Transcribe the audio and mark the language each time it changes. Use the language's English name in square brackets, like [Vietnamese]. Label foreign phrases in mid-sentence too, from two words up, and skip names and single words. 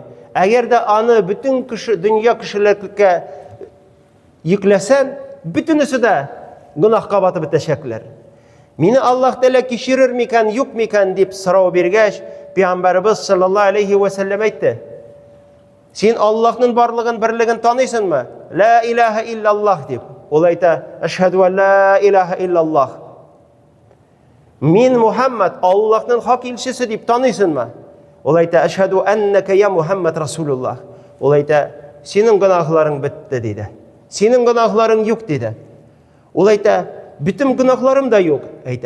[Tatar] Әгәр дә аны бүтән дөнья кешелеккә йөкләсән, бүтәнесе дә гөнаһка батып бетәчәкләр. Мине Аллаһ Тәала кичерер микән, юк микән?" дип сорау биргәч, Пәйгамбәрбез [Arabic] صلى الله عليه وسلم [Tatar] әйтте: "Син Аллаһның барлыгын, берлеген таныйсыңмы? [Arabic] لا إله إلا الله" [Tatar] дип. Ул әйтә: [Arabic] "أشهد أن لا إله إلا الله." [Tatar] Мин Мухаммад Аллаһның хак илчесе дип таныйсыңмы? Ул әйтә: [Arabic] "أشهد أنك يا محمد رسول الله." [Tatar] Ул әйтә: "Синең гөнаһларың бетте" диде. "Синең гөнаһларың юк" диде. Ул әйтә: "Бүтән гөнаһларым да юк" әйтә.